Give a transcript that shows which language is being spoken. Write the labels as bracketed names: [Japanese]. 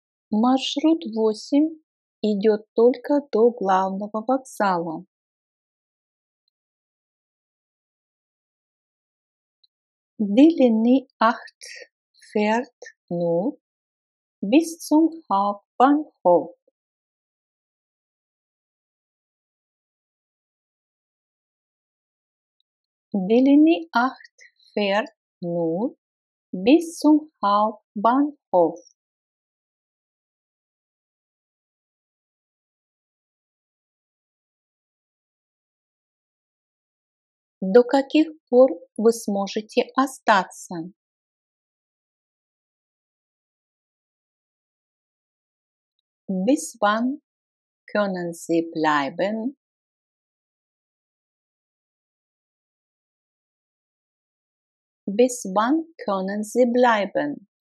[Russian] Маршрут 8 идет только до главного вокзала. [German] Die Linie 8 fährt nur bis zum Hauptbahnhof. Die Linie 8 fährt nur bis zum Hauptbahnhof. [Russian] До каких пор вы сможете остаться? [German] Bis wann können Sie bleiben? Bis wann können Sie bleiben?